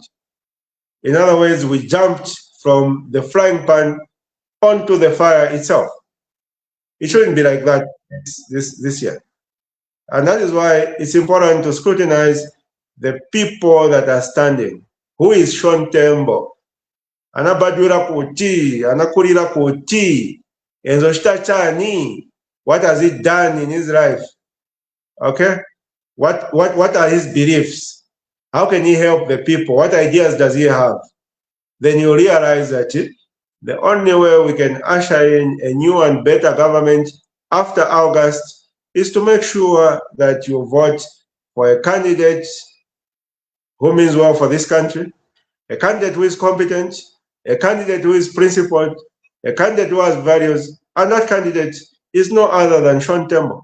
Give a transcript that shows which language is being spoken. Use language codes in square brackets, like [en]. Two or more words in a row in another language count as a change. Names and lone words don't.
[en] In other words, we jumped from the frying pan onto the fire itself. It shouldn't be like that this year. And that is why it's important to scrutinize the people that are standing. Who is Sean Tembo? [ny] Anabadwira kuti, anakulira kuti, enzo chitachani. [en] What has he done in his life? Okay? What are his beliefs? How can he help the people? What ideas does he have? Then you realize that the only way we can usher in a new and better government after August is to make sure that you vote for a candidate who means well for this country, a candidate who is competent, a candidate who is principled, a candidate who has values, and that candidate is no other than Tembo.